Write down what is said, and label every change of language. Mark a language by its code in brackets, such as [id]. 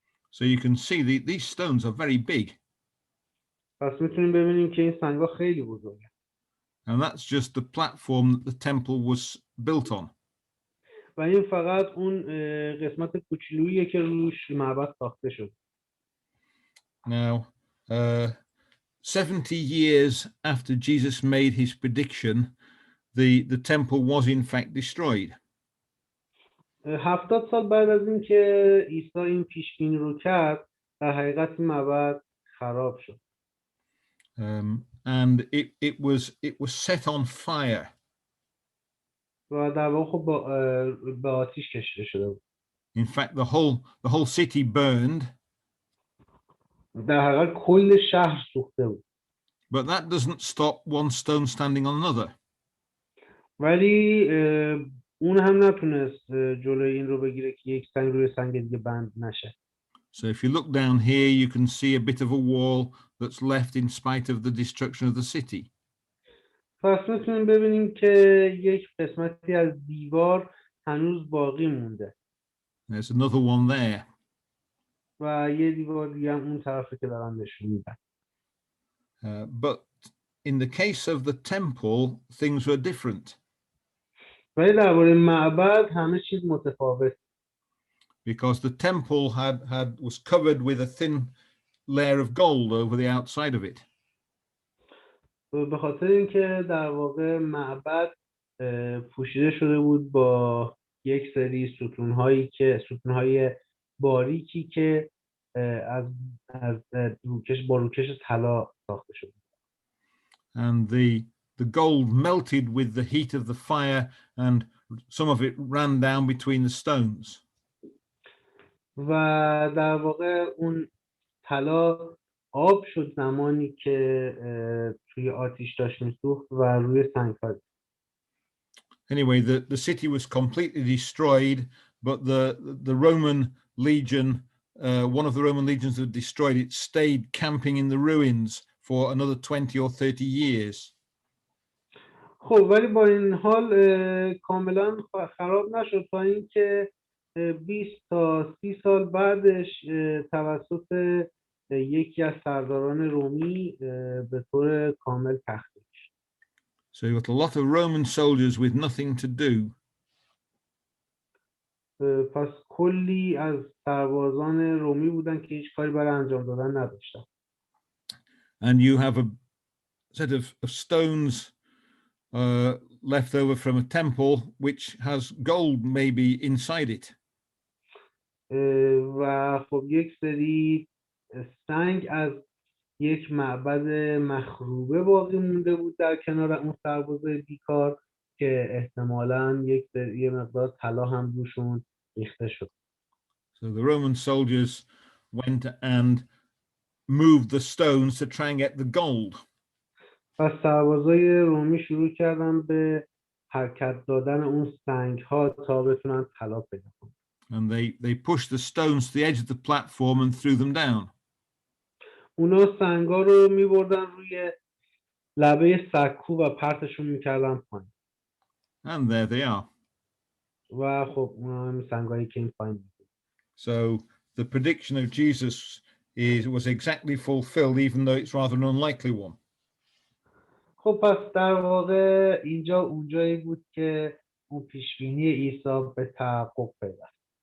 [en] So you can see these stones are very big. [fa] پس میتونیم ببینیم که این سنگ ها خیلی بزرگه. [en] And that's just the platform that the temple was built on. [fa] و این فقط اون قسمت کوچولوییه که روش معبد ساخته شد. [en] Now, 70 years after Jesus made his prediction, the temple was in fact destroyed. [fa] 70 سال بعد از اینکه عیسی این پیش بینی رو کرد، در حقیقت این معبد خراب شد. [en] And it was set on fire. [fa] و در واقع خب به آتیش کشیده شده بود. [en] In fact, the whole city burned. [fa] در حقیقت کل شهر سوخته بود. [en] But that doesn't stop one stone standing on another. [fa] ولی اون هم نتونست جلوی این رو بگیره که یک سنگ روی سنگ دیگه بند نشه. [en] So if you look down here, you can see a bit of a wall that's left in spite of the destruction of the city. [fa] پس میتونیم ببینیم که یک قسمتی از دیوار هنوز باقی مونده. [en] There's another one there. [fa] و یه دیوار دیگه هم اون طرفی که دارن نشون میدن. [en] But in the case of the temple, things were different. [fa] ولی درباره معبد همه چیز متفاوت. [en] Because the temple was covered with a thin layer of gold over the outside of it. [fa] به خاطر اینکه در واقع معبد پوشیده شده بود با یک سری ستونهای باریکی که از روکش طلا ساخته شده. [en] And the gold melted with the heat of the fire, and some of it ran down between the stones. [fa] و در واقع اون طلا آب شد زمانی که توی آتیش داشت میسوخت و روی سنگ‌ها. [en] Anyway, the city was completely destroyed, but the Roman legion, one of the Roman legions that destroyed it, stayed camping in the ruins for another 20 or 30 years. [fa] خب ولی با این حال کاملا خراب نشد تا اینکه 20 تا 30 سال بعدش توسط یکی از سرداران رومی به طور کامل تخلیه شد. [en] So you got a lot of Roman soldiers with nothing to do. [fa] پس کلی از سربازان رومی بودن که هیچ کاری برای انجام دادن نداشتن. [en] And you have a set of stones left over from a temple which has gold maybe inside it. [fa] و خب یک سری سنگ از یک معبد مخروبه باقی مونده بود در کنار اون سربازای بیکار که احتمالاً یه مقدار طلا هم روشون ریخته شد. [en] So the Roman soldiers went and moved the stones to try and get the gold. [fa] پس سربازای رومی شروع کردن به حرکت دادن اون سنگ ها تا بتونن طلا پیدا کنن. [en] And they pushed the stones to the edge of the platform and threw them down. [fa] اونا سنگا رو میبردن روی لبه سکو و پرتشون میکردن پایین. [en] And there they are. [fa] و خب اونا هم سنگایی که این پایین. [en] So the prediction of Jesus was exactly fulfilled, even though it's rather an unlikely one. [fa] خب پس در واقع اینجا اونجایی بود که اون پیشبینی عیسی به تحقق پیوست.